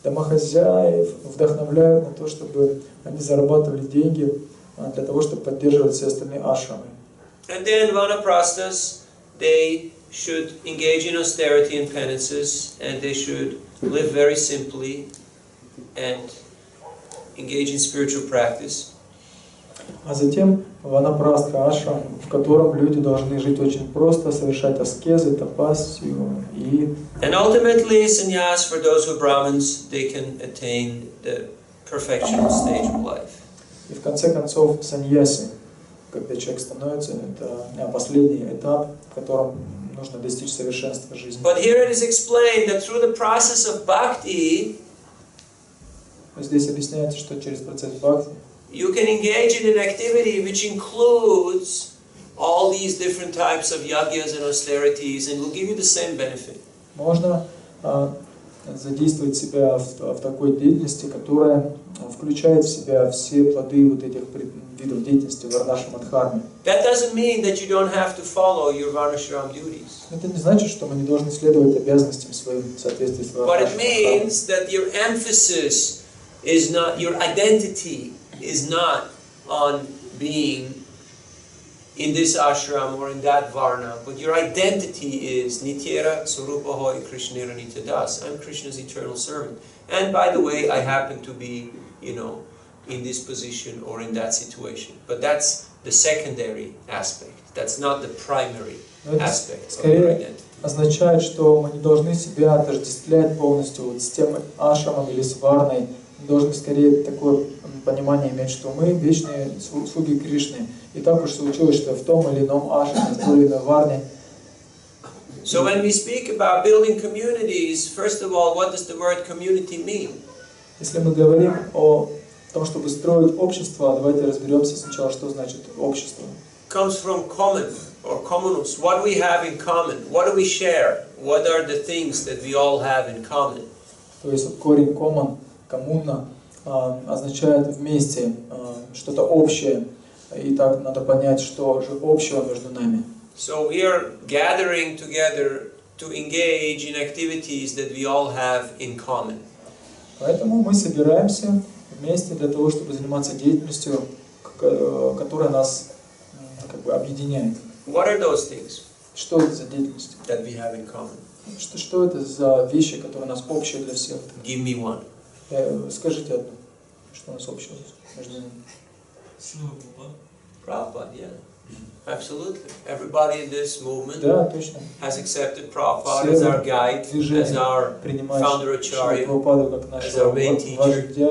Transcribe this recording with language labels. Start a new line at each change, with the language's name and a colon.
Russian: Домохозяев вдохновляют на то, чтобы они зарабатывали деньги для того, чтобы поддерживать все остальные ашрамы.
English: And then vanaprasthas, they should engage in austerity and penances, and they should live very simply and engage in spiritual practice.
Russian: А затем ванапрастха ашрам, в котором люди должны жить очень просто, совершать аскезы, тапассию и...
English: And ultimately, sannyas, for those who are Brahmins, they can attain the perfectional stage of life.
Russian: И в конце концов саньяси, когда человек становится, это последний этап, в котором нужно достичь совершенства жизни.
English: But here it is explained that through the process of bhakti,
Russian: здесь объясняется, что через процесс бхакти
English: you can engage in an activity which includes all these different types of yagyas and austerities and will give you the same benefit.
Russian: можно задействовать себя в такой деятельности, которая включает в себя все плоды вот этих видов деятельности в варнашам адхарме.
English: That doesn't mean that you don't have to follow your varnashram duties.
Russian: Это не значит, что мы не должны следовать обязанностям своим в соответствии с
English: But it
Russian: варнашам
English: means that your emphasis is not, your identity is not on being in this ashram or in that varna, but your identity is
Bangla: Nityera Tsurupahoy Krishnera Nityadas.
English: I'm Krishna's eternal servant. And by the way, I happen to be, in this position or in that situation. But that's the secondary aspect. That's not the primary aspect of your identity.
Russian: Означает, что мы не должны себя отождествлять полностью вот с тем ашрамом или с варной. Мы должны скорее такое понимание иметь, что мы вечные слуги Кришны. И так уж случилось, что в том или ином ашраме, в той или иной варне.
English: So when we speak about building communities, first of all, what does the word community mean?
Russian: Если мы говорим о том, чтобы строить общество, давайте разберемся сначала, что значит общество.
English: Comes from common or communus. What do we have in common? What do we share? What are the things that we all have in common?
Russian: То есть корень common, коммуна, означает вместе, что-то общее. И так надо понять, что же общего между нами.
English: So we are gathering together to engage in activities that we all have in common.
Russian: Поэтому мы собираемся вместе для того, чтобы заниматься деятельностью, которая нас объединяет.
English: What are those things?
Russian: Что это за деятельность?
English: That we have in common.
Russian: Что это за вещи, которые у нас общие для всех?
English: Give me one.
Russian: Скажите одну, что у нас общего между ними.
English: Prabhupada, yeah. Absolutely. Everybody in this movement has accepted Prabhupada as our guide, as our founder Acharya, as our main teacher.